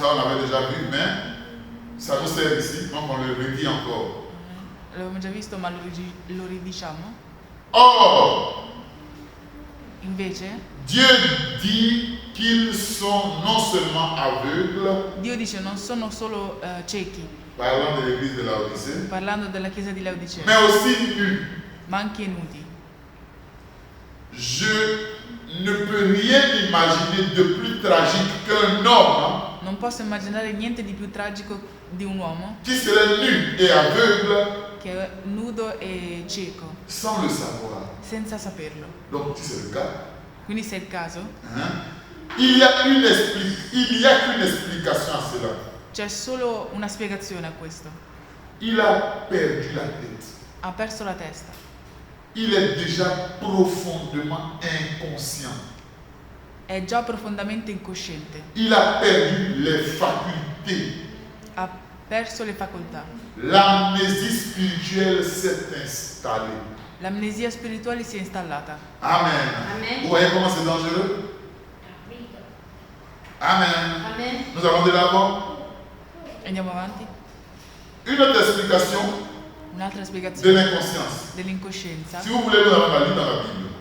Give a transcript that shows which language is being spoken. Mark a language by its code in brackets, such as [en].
[fr] on l'avait déjà vu, mais ça nous sert ici, donc on le redit encore. [it] l'abbiamo già visto ma lo ridiciamo. [fr] Or, [it] Invece [fr] Dieu dit qu'ils sont non seulement aveugles, [it] Dio dice non sono solo ciechi, [fr] parlant de l'église de Laodicée, [it] parlando della Chiesa di [fr] mais [it] Laodicea, [fr] aussi nus. [it] ma anche nudi. [fr] Je ne peux rien imaginer de plus tragique qu'un homme [it] Non posso immaginare niente di più tragico di un uomo [fr] qui serait nu et aveugle [it] che è nudo e cieco, [fr] sans le savoir. [it] senza saperlo. [fr] Donc, si c'est le cas, [it] Quindi se è il caso, [fr] il y a qu'une explication à cela. [it] c'è solo una spiegazione a questo. [fr] Il a perdu la tête. [it] Ha perso la testa. [fr] Il est déjà profondément inconscient. [it] È già profondamente incosciente. [fr] Il a perdu les facultés. [it] Ha perso le facoltà. [fr] L'amnésie spirituelle s'est installée. [it] L'amnesia spirituale si è installata. Amen. Amen. [fr] Vous voyez comment c'est dangereux? Amen. Amen. Nous allons de l'avant. [it] Andiamo avanti. [fr] Une autre explication [it] Un'altra [fr] de [it] spiegazione [fr] l'inconscience. [it] dell'incoscienza. [fr] Si vous voulez, nous allons la lire dans la Bible.